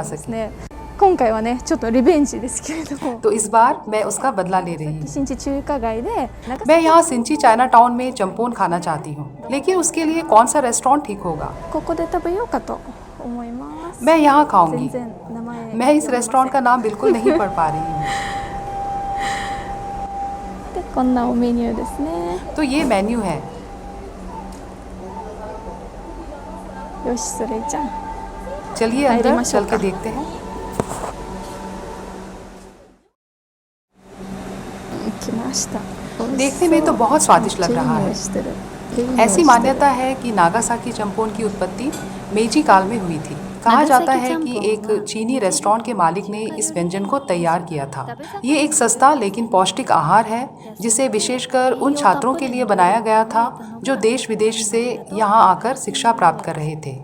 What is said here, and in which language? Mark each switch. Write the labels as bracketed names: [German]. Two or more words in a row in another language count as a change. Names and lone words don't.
[Japanese] す [Hindi] सकी। [Japanese] ね。今回はねちょっとリベンジですけれども、 [Hindi] तो इस बार मैं उसका बदला ले रही हूँ। [Japanese] 新地中華街で長 [Hindi] मैं यहाँ सिंची चाइना टाउन में चंपोन खाना चाहती हूँ, लेकिन उसके लिए कौन सा रेस्टोरेंट ठीक होगा? [Japanese] ここで食べようかと思います。 [Hindi] मैं यहाँ [Japanese] 全 [Hindi] खाऊंगी। [Japanese] 然名前 [Hindi] मैं इस रेस्टोरेंट का नाम बिल्कुल नहीं पढ़ पा रही हूँ। [Japanese] でこんなおメニューですね。 [Hindi] तो ये मेन्यू है। [Japanese] よしそれじゃん。 [Hindi] चलिए अंदर चल के देखते हैं। [Japanese] 来ました。 [Hindi] देखने में तो बहुत स्वादिष्ट लग रहा है। ऐसी मान्यता है कि नागासाकी चंपोन की उत्पत्ति मेजी काल में हुई थी। कहा जाता है कि एक चीनी रेस्टोरेंट के मालिक ने इस व्यंजन को तैयार किया था। ये एक सस्ता लेकिन पौष्टिक आहार है जिसे विशेषकर उन छात्रों के लिए बनाया गया था जो देश विदेश से यहाँ आकर शिक्षा प्राप्त कर रहे थे।